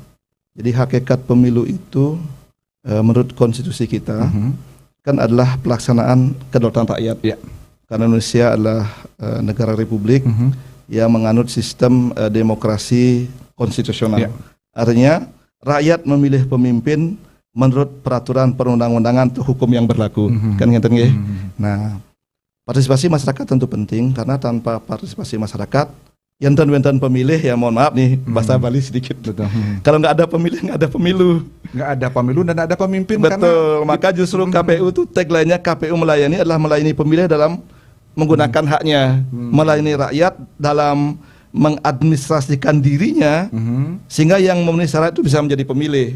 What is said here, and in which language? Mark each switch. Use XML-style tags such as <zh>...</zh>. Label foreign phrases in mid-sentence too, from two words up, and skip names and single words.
<id>Jadi hakikat pemilu itu menurut konstitusi kita kan adalah pelaksanaan kedaulatan rakyat. Karena Indonesia adalah negara republik yang menganut sistem demokrasi konstitusional. Artinya rakyat memilih pemimpin menurut peraturan perundang-undangan atau hukum yang berlaku.</id> <ban>Kan ngeten nggih?</ban> <id>Nah, partisipasi masyarakat tentu penting karena tanpa partisipasi masyarakat Yen-yen pemilih ya mohon maaf nih bahasa Bali sedikit. Betul. Kalau nggak ada pemilih nggak ada pemilu. Nggak ada pemilu dan ada pemimpin. Betul. Maka justru KPU itu tagline-nya KPU melayani adalah melayani pemilih dalam menggunakan haknya, melayani rakyat dalam mengadministrasikan dirinya sehingga yang memenuhi syarat itu bisa menjadi pemilih.</id>